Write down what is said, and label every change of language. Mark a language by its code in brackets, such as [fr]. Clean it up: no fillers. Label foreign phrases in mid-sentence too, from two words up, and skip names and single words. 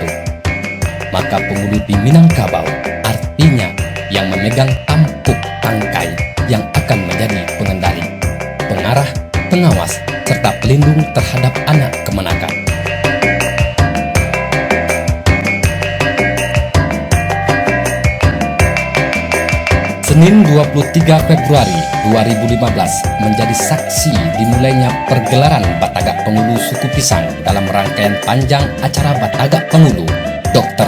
[id] Maka penghulu di Minangkabau artinya yang memegang tampuk tangkai yang akan menjadi pengendali, pengarah, pengawas, serta pelindung terhadap anak kemenakan. Senin 23 Februari 2015 menjadi saksi dimulainya pergelaran Batagak Pangulu Suku Pisang dalam rangkaian panjang acara Batagak Pangulu Dr.